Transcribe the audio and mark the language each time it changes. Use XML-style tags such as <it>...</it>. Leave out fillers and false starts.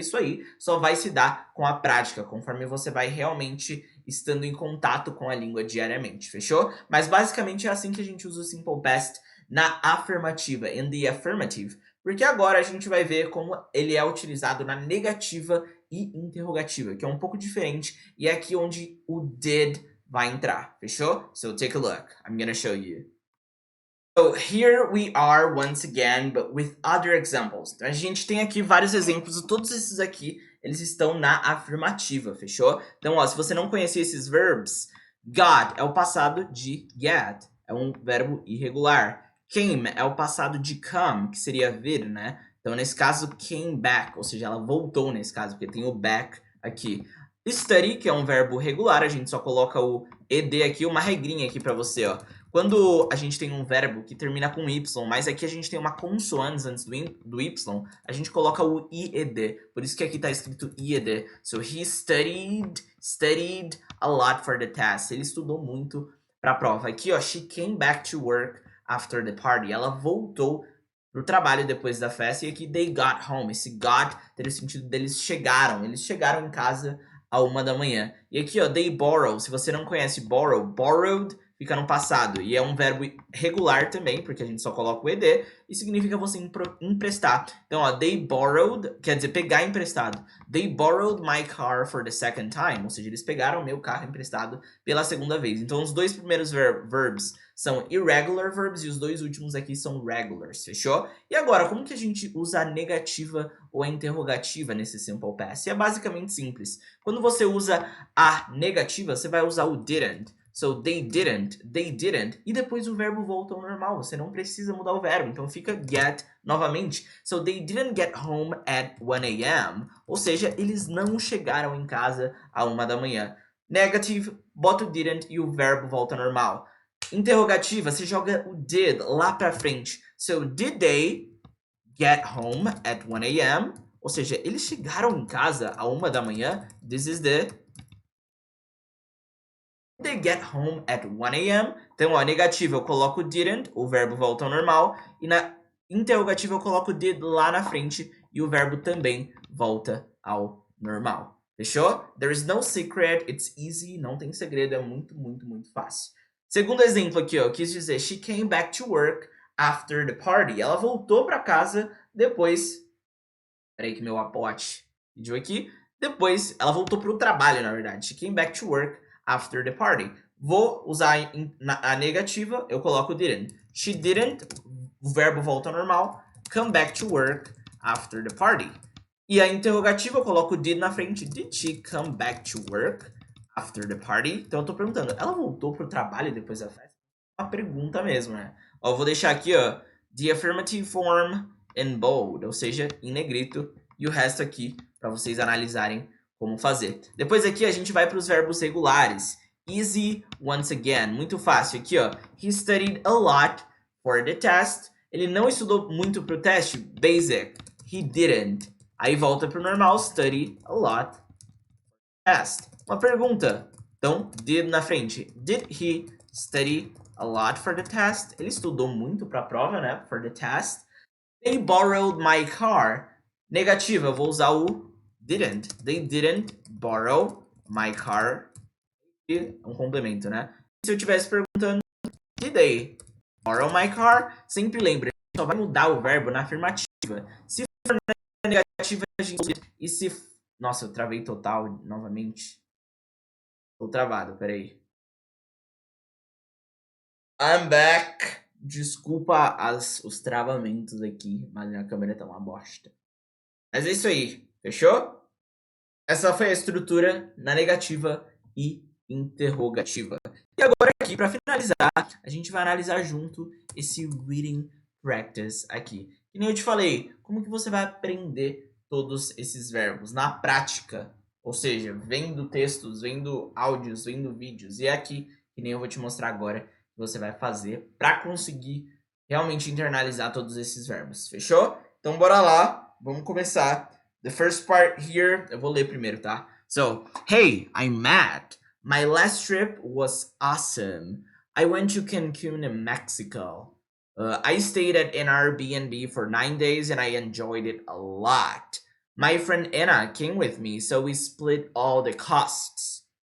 <pt>Isso aí só vai se dar com a prática, conforme você vai realmente estando em contato com a língua diariamente, fechou? Mas basicamente é assim que a gente usa o simple past na afirmativa,</pt> <en>in the affirmative.</en> <pt>Porque agora a gente vai ver como ele é utilizado na negativa e interrogativa, que é um pouco diferente, e é aqui onde o did vai entrar, fechou?</pt> <en>So take a look, I'm gonna show you. So here we are once again, but with other examples.</en> <pt>Então, a gente tem aqui vários exemplos, e todos esses aqui, eles estão na afirmativa, fechou? Então, ó, se você não conhecia esses verbs, got é o passado de get, é um verbo irregular. Came é o passado de come, que seria vir, né? Então, nesse caso, came back, ou seja, ela voltou nesse caso, porque tem o back aqui. Study, que é um verbo regular, a gente só coloca o ed aqui, uma regrinha aqui pra você, ó. Quando a gente tem um verbo que termina com y, mas aqui a gente tem uma consoante antes do y, a gente coloca o ied. Por isso que aqui tá escrito ied.</pt> <en>So, he studied a lot for the test.</en> <pt>Ele estudou muito pra prova. Aqui, ó,</pt> <en>she came back to work after the party.</en> <pt>Ela voltou pro trabalho depois da festa. E aqui,</pt> <en>they got home.</en> <pt>Esse got tem o sentido deles chegaram. Eles chegaram em casa à 1 da manhã. E aqui, ó,</pt> <en>they borrow.</en> <pt>Se você não conhece borrow, borrowed fica no passado. E é um verbo regular também, porque a gente só coloca o ed, e significa você emprestar. Então, ó, they borrowed, quer dizer, pegar emprestado.</pt> <en>They borrowed my car for the second time.</en> <pt>Ou seja, eles pegaram meu carro emprestado pela segunda vez. Então, os dois primeiros verbs são irregular verbs e os dois últimos aqui são regulars, fechou? E agora, como que a gente usa a negativa ou a interrogativa nesse simple past? E é basicamente simples. Quando você usa a negativa, você vai usar o didn't.</pt> <en>So, they didn't,</en> <pt>e depois o verbo volta ao normal. Você não precisa mudar o verbo, então fica get novamente.</pt> <en>So, they didn't get home at 1 a.m.</en> <pt>Ou seja, eles não chegaram em casa à 1 da manhã. Negative, bota o didn't e o verbo volta ao normal. Interrogativa, você joga o did lá pra frente.</pt> <en>So, did they get home at 1 a.m.?</en> <pt>Ou seja, eles chegaram em casa à 1 da manhã.</pt> <en>This is the... Did they get home at 1 a.m.?</en> <pt>Então, ó, negativa eu coloco didn't, o verbo volta ao normal. E na interrogativa eu coloco did lá na frente e o verbo também volta ao normal. Fechou?</pt> <en>There is no secret, it's easy,</en> <pt>não tem segredo, é muito, muito, muito fácil. Segundo exemplo aqui, ó, eu quis dizer</pt> <en>she came back to work after the party.</en> <pt>Ela voltou para casa depois... Peraí que meu Apple Watch pediu aqui. Depois, ela voltou para o trabalho, na verdade.</pt> <en>She came back to work after the party.</en> <pt>Vou usar a negativa, eu coloco didn't.</pt> <en>She didn't,</en> <pt>o verbo volta ao normal.</pt> <en>Come back to work after the party.</en> <pt>E a interrogativa, eu coloco did na frente.</pt> <en>Did she come back to work after the party?</en> <pt>Então eu tô perguntando, ela voltou pro trabalho depois da festa? Uma pergunta mesmo, né? Ó, eu vou deixar aqui, ó,</pt> <en>the affirmative form in bold,</en> <pt>ou seja, em negrito, e o resto aqui para vocês analisarem como fazer. Depois aqui a gente vai para os verbos regulares.</pt> <en>Easy, once again,</en> <pt>muito fácil.</pt> <en>Aqui, ó, he studied a lot for the test.</en> <pt>Ele não estudou muito pro teste, basic.</pt> <en>He didn't.</en> <pt>Aí volta pro normal,</pt> <en>study a lot.</en> <pt>Test. Uma pergunta. Então, did na frente.</pt> <en>Did he study a lot for the test?</en> <pt>Ele estudou muito para a prova, né?</pt> <en>For the test. They borrowed my car.</en> <pt>Negativa, eu vou usar o didn't.</pt> <en>They didn't borrow my car.</en> <pt>E um complemento, né? Se eu estivesse perguntando,</pt> <en>did they borrow my car?</en> <pt>Sempre lembra, só vai mudar o verbo na afirmativa. Se for na negativa, a gente... E se... Nossa, eu travei total novamente. Tô travado, peraí.</pt> <en>I'm back.</en> <pt>Desculpa os travamentos aqui, mas minha câmera tá uma bosta. Mas é isso aí, fechou? Essa foi a estrutura na negativa e interrogativa. E agora aqui, para finalizar, a gente vai analisar junto esse reading practice aqui. Que nem eu te falei, como que você vai aprender todos esses verbos na prática? Ou seja, vendo textos, vendo áudios, vendo vídeos. E é aqui, que nem eu vou te mostrar agora, que você vai fazer para conseguir realmente internalizar todos esses verbos. Fechou? Então bora lá, vamos começar.</pt> <en>The first part here,</en> <pt>eu vou ler primeiro, tá?</pt> <en>So, hey, I'm Matt. My last trip was awesome. I went to Cancun in Mexico. I stayed at an Airbnb for 9 days and I enjoyed it a lot. My friend Anna came with me, so we split all the costs.</en>